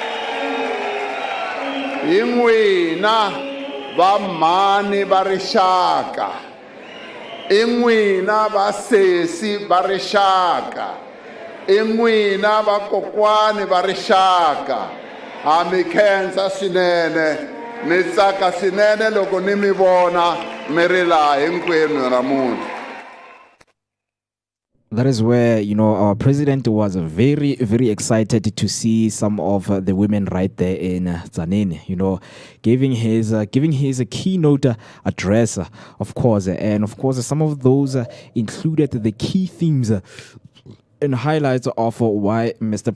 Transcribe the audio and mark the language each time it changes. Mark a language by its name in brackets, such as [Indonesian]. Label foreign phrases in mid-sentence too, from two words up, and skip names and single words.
[Tsonga] Hi n'wina va mhani va rixaka, i n'wina va sesi va rixaka, i n'wina va kokwani va rixaka. Ha mi khensa swinene, ni tsaka swinene loko ni mi vona mi ri laha hinkwenu namuntlha. [English] That is where, our president was very, very excited to see some of the women right there in Tzaneen, giving his keynote address, of course. And of course, some of those included the key themes and highlights of why Mr.